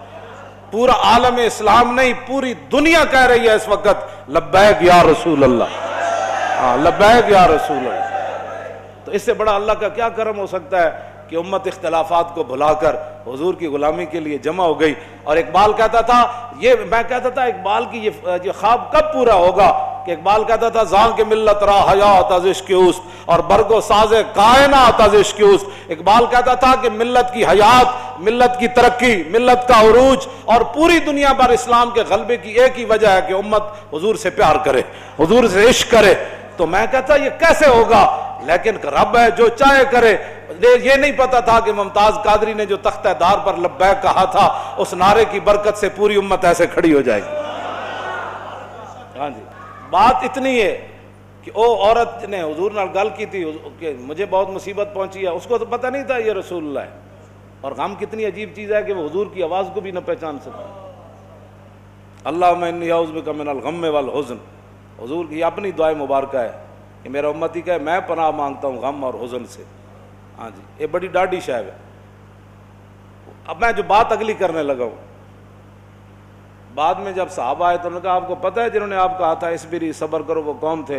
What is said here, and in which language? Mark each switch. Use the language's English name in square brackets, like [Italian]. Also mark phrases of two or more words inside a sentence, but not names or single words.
[Urdu] پورا عالم اسلام نہیں پوری دنیا کہہ رہی ہے اس وقت [Arabic] لبیک یا رسول اللہ, [Urdu] ہاں [Arabic] لبیک یا رسول اللہ. [Urdu] تو اس سے بڑا اللہ کا کیا کرم ہو سکتا ہے کہ امت اختلافات کو بھلا کر حضور کی غلامی کے لیے جمع ہو گئی. اور اقبال کہتا تھا, یہ میں کہتا تھا اقبال کی یہ خواب کب پورا ہوگا, کہ اقبال کہتا تھا [Persian] زان کے ملت را حیات از عشق اوست [Urdu] اور [Persian] برگ و ساز کائنات از عشق اوست. [Urdu] اقبال کہتا تھا کہ ملت کی حیات, ملت کی ترقی, ملت کا عروج اور پوری دنیا پر اسلام کے غلبے کی ایک ہی وجہ ہے کہ امت حضور سے پیار کرے, حضور سے عشق کرے. تو میں کہتا یہ کیسے ہوگا, لیکن رب ہے جو چاہے کرے. یہ نہیں پتا تھا کہ ممتاز قادری نے جو تختہ دار پر لبیک کہا تھا اس نعرے کی برکت سے پوری امت ایسے کھڑی ہو جائے گی. ہاں جی, بات اتنی ہے کہ او عورت نے حضور [Punjabi] نال گل [Urdu] کی تھی کہ مجھے بہت مصیبت پہنچی ہے, اس کو تو پتہ نہیں تھا یہ رسول اللہ ہے. اور غم کتنی عجیب چیز ہے کہ وہ حضور کی آواز کو بھی نہ پہچان سکا. [Arabic] اللہم انی اعوذ بک من الغم والحزن, [Urdu] حضور کی اپنی دعائے مبارکہ ہے کہ میرا امتی کہے میں پناہ مانگتا ہوں غم اور حزن سے. ہاں جی, یہ بڑی [Punjabi] ڈاڈی شے [Urdu] ہے. اب میں جو بات اگلی کرنے لگا ہوں, بعد میں جب صحابہ آئے تو انہوں نے کہا آپ کو پتہ ہے جنہوں نے آپ کہا تھا اسبری صبر کرو وہ کون تھے؟